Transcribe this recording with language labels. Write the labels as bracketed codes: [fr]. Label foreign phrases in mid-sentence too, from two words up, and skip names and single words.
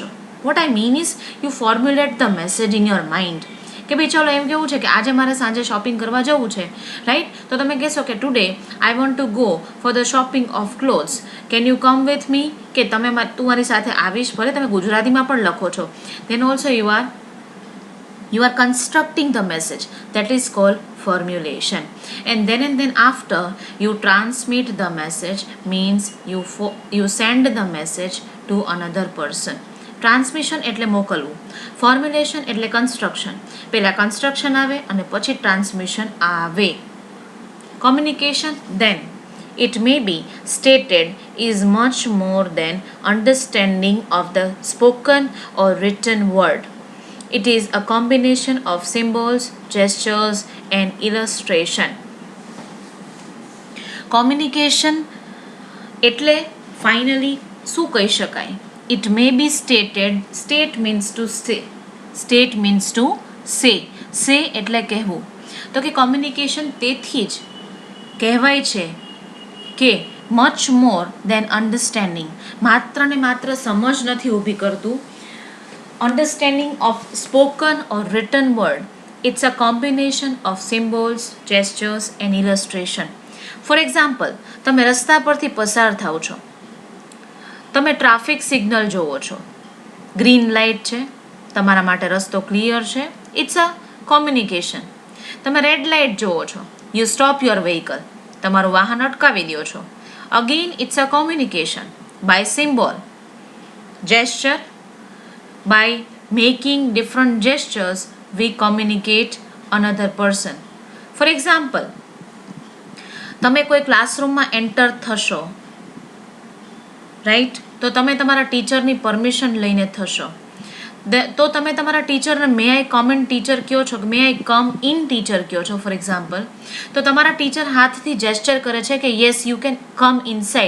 [en] What I mean is you formulate the message in your mind [gu] કે ભાઈ ચલો એમ કેવું છે કે આજે મારે સાંજે શોપિંગ કરવા જવું છે, રાઈટ? તો તમે કહેશો કે [en] Today I want to go for the shopping of clothes, can you come with me? [gu] કે તું મારી સાથે આવીશ. ભલે તમે ગુજરાતીમાં પણ લખો છો. [en] Then also you are constructing the message. That is called formulation. And then after you transmit the message means you send the message to another person. [gu] ટ્રાન્સમિશન એટલે મોકલવું, ફોર્મ્યુલેશન એટલે કન્સ્ટ્રક્શન. પહેલાં કન્સ્ટ્રક્શન આવે અને પછી ટ્રાન્સમિશન આવે. [en] કોમ્યુનિકેશન then it may be stated is much more than understanding of the spoken or written word. It is a combination of symbols, gestures and illustration. [gu] Communication એટલે finally શું કહી શકાય? [en] It may be stated. State means to say. State means to say. Say [gu] એટલે કહેવું. તો કે કોમ્યુનિકેશન તેથી જ કહેવાય છે કે [en] much more than understanding. [gu] માત્ર ને માત્ર સમજ નથી ઊભી કરતું. [en] Understanding of spoken or written word. It's a combination of symbols, gestures and illustration. For example, [gu] તમે રસ્તા પરથી પસાર થાઓ છો, તમે [en] traffic signal [gu] જોવો છો, [en] green light [gu] છે, તમારા માટે રસ્તો ક્લિયર છે, [en] it's a communication. [gu] તમે [en] red light [gu] જોવો છો, [en] you stop your vehicle, [gu] તમારું વાહન અટકાવી દો છો. [en] Again it's a communication by symbol, gesture. By making different gestures, we communicate another person. For example, [gu] તમે કોઈ ક્લાસરૂમમાં એન્ટર થશો, રાઈટ? તો તમે તમારા ટીચરની પરમિશન લઈને થશો. તો તમે તમારા ટીચરને [en] May I come in teacher [gu] કહો છો, [en] May I come in teacher [gu] કહો છો [en] for example. [gu] તો તમારા ટીચર હાથથી જેસ્ચર કરે છે કે [en] yes you can come inside.